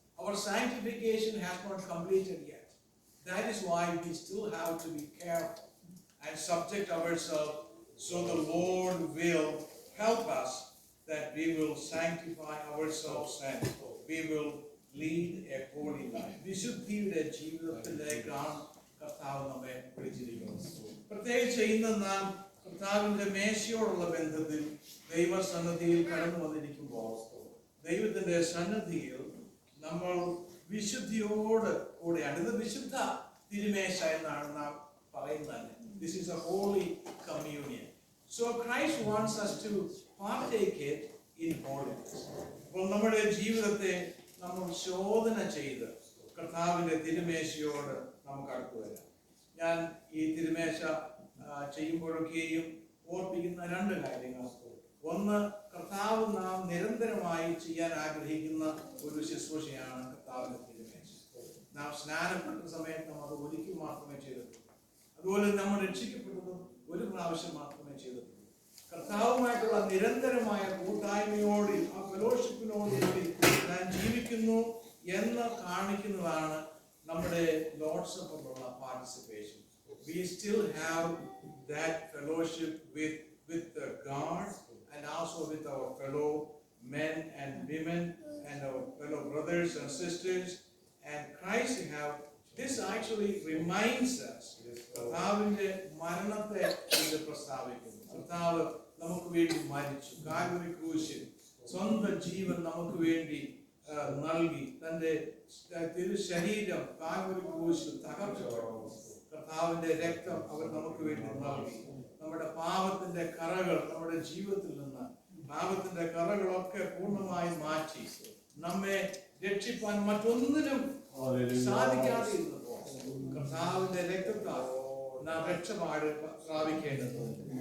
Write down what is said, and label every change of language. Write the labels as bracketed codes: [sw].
[en] Our sanctification has not completed yet. That is why we still have to be careful and subject ourselves, so the Lord will help us, that we will sanctify ourselves and we will lead a holy life. [ml] വിശുദ്ധിയുടെ ജീവിതത്തിലേക്കാണ് കർത്താവ് നമ്മെ വിളിച്ചിരിക്കുന്നത്. പ്രത്യേകിച്ച് ഇന്ന് നാം കർത്താവിന്റെ മേശയോടുള്ള ബന്ധത്തിൽ ദൈവസന്നിധിയിൽ കടന്നു വന്നിരിക്കുമ്പോൾ, ദൈവത്തിന്റെ സന്നിധിയിൽ നമ്മൾ വിശുദ്ധിയോട് കൂടെയാണ്. ഇത് വിശുദ്ധ തിരുമേശ എന്നാണ് നാം പറയുന്നത്. [en] This is a holy communion. So Christ wants us to partake it in holiness. [ml] അപ്പോൾ നമ്മുടെ ജീവിതത്തെ നമ്മൾ ശോധന ചെയ്ത് കർത്താവിന്റെ തിരുമേശയോട് നമുക്ക് അടുത്തു വരാം. ഞാൻ ഈ തിരുമേശ ചെയ്യുമ്പോഴൊക്കെയും ഓർപ്പിക്കുന്ന രണ്ട് കാര്യങ്ങൾ. ഒന്ന്, കർത്താവ് നാം നിരന്തരമായി ചെയ്യാൻ ആഗ്രഹിക്കുന്ന ഒരു ശുശ്രൂഷയാണ് കർത്താവിന്റെ തിരുമേശ. നാം സ്നാനപ്പെട്ട സമയത്ത് നാം അത് ഒരിക്കൽ മാത്രമേ ചെയ്തിട്ടുള്ളൂ. അതുപോലെ നമ്മൾ രക്ഷിക്കപ്പെട്ടതും ഒരു പ്രാവശ്യം മാത്രമേ ചെയ്തിട്ടുള്ളൂ. കർത്താവുമായിട്ടുള്ള നിരന്തരമായ കൂട്ടായ്മയോടെ, ആ ഫെലോഷിപ്പിനോടുകൂടി ഞാൻ ജീവിക്കുന്നു എന്ന് കാണിക്കുന്നതാണ് നമ്മുടെ Lord's സപ്പറിലുള്ള participation. [en] We still have that fellowship with God and also with our fellow men and women and our fellow brothers and sisters. And Christ this actually reminds us. [ml] കർത്താവിന്റെ മരണത്തെ ഇത് പ്രസ്താവിക്കുന്നു. കർത്താവ് നമുക്ക് വേണ്ടി മരിച്ചു, കാൽവരി ക്രൂശിൽ സ്വന്തം ജീവൻ നമുക്ക് വേണ്ടി നൽകി, തന്റെ തിരു ശരീരം കാൽവരി ക്രൂശിൽ തകർക്കപ്പെട്ടു. കർത്താവിന്റെ രക്തം അവർ നമുക്ക് വേണ്ടി നൽകി. നമ്മുടെ പാപത്തിന്റെ കറകൾ, നമ്മുടെ ജീവിതത്തിൽ നിന്ന് പാപത്തിന്റെ കറകളൊക്കെ പൂർണ്ണമായി മാറ്റി നമ്മെ രക്ഷിപ്പാൻ മറ്റൊന്നിനും സാധിക്കാതെ ഇരുന്നപ്പോൾ കർത്താവിന്റെ രക്തത്താൽ നാം രക്ഷപാട് പ്രാപിക്കേണ്ടതുണ്ട്.